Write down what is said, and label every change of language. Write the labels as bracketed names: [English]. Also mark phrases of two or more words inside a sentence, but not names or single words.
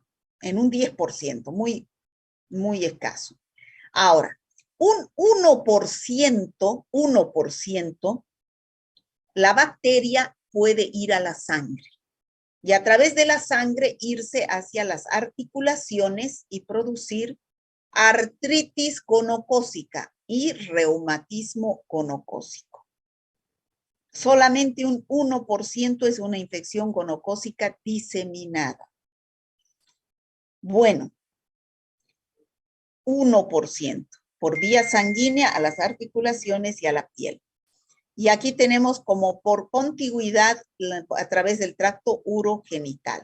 [Spanish] En un 10%, muy, muy escaso. Ahora, un 1%, la bacteria puede ir a la sangre y a través de la sangre irse hacia las articulaciones y producir artritis gonocócica, y reumatismo gonocócico. Solamente un 1% es una infección gonocócica diseminada. Bueno, 1% por vía sanguínea a las articulaciones y a la piel. Y aquí tenemos como por contigüidad a través del tracto urogenital.